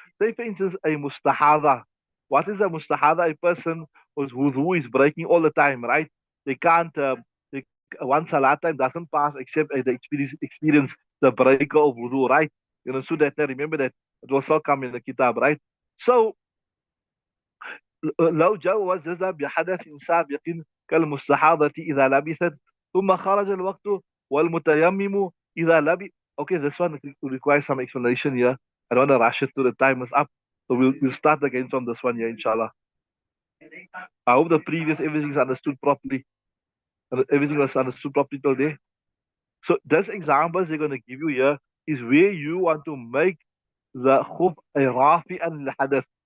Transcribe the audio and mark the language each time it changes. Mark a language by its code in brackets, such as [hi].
[en] Say, for instance, a mustahada. What is a mustahada? A person whose wudu is breaking all the time, right? They can't one salat time doesn't pass except the experience the breaker of wudu, right? So that remember that it will all come in the kitab, right? [ar] So لو جوز بحدث سابق كالمستحاضة إذا لبثت ثم خرج الوقت والمتيمم إذا لبث. [en] Okay, this one requires some explanation here. I don't want to rush it to the time is up. So we'll start again from this one here, inshallah. I hope the previous everything is understood properly. Everything was understood properly till there. So this examples they're going to give you here is where you want to make the khuf a rafi and al-hadath.